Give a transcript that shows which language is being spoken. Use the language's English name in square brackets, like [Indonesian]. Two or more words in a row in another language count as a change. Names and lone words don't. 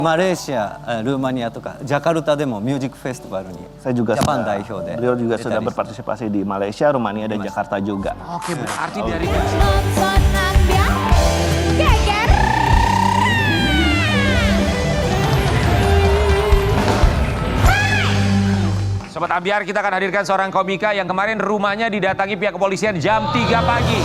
[Japanese] マレーシア、ルーマニアとかジャカルタでもミュージックフェスティバルに [Indonesian] Saya juga [Japanese] ジャパン [Indonesian] sudah, [Japanese] 代表で [Indonesian] beliau juga [Japanese] 出た [Indonesian] sudah [Japanese] り [Indonesian] berpartisipasi di Malaysia, Rumania, dan Jakarta juga. Oke, berarti dari Nonton Ambiar geger. Sobat Ambiar, kita akan hadirkan seorang komika yang kemarin rumahnya didatangi pihak kepolisian jam 3 pagi.